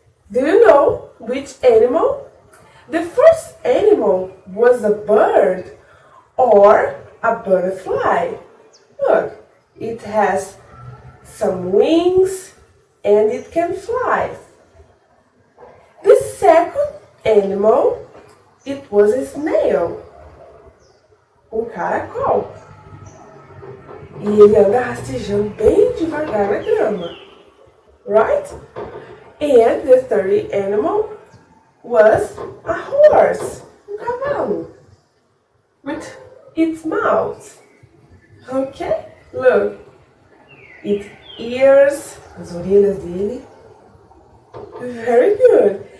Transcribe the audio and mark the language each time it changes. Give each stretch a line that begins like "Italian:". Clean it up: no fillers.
English: Do you know which animal? The first animal was a bird or a butterfly. Look, it has some wings and it can fly. The second animal, it was a snail.
Portuguese: Caracol. E ele anda rastejando bem devagar na grama.
English: Right? And the third animal was a horse.
Portuguese: Cavalo.
English: With its mouth. Okay? Look. Its ears.
Portuguese: As orelhas dele.
English: Very good.